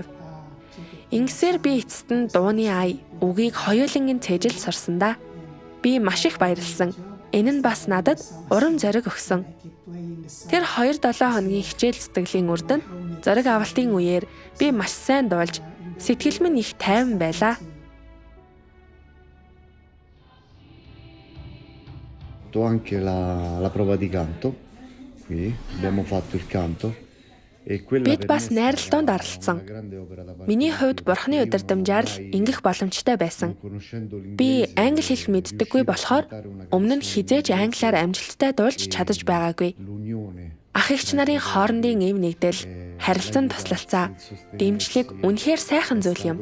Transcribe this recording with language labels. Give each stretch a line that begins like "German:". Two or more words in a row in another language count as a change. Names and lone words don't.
Mongolian: Ингэсээр би эцэст нь дууны ая, үгийг хоёулангийн цээжил сурсандаа би маш их баярлсан. Энэ нь бас надад урам зориг өгсөн. Тэр 2-7 хоногийн хичээл зүтгэлийн үрдэн зураг авалтын үеэр би маш сайн дуулж, сэтгэл минь их тайван байлаа.
Italian: Ho anche la prova di canto. Qui abbiamo fatto il canto.
Mongolian: Бид бас найралтанд оролцсон. Миний хувьд Бурханы удирдамжаар л ингэх боломжтой байсан. Би англи хэл мэддэггүй болохоор өмнө нь хизээж англиар амжилттай дуулж чадаж байгаагүй. Ах эгч нарын хоорондын эв нэгдэл, харилцан туслалцаа, дэмжлэг үнэхээр сайхан зүйл юм.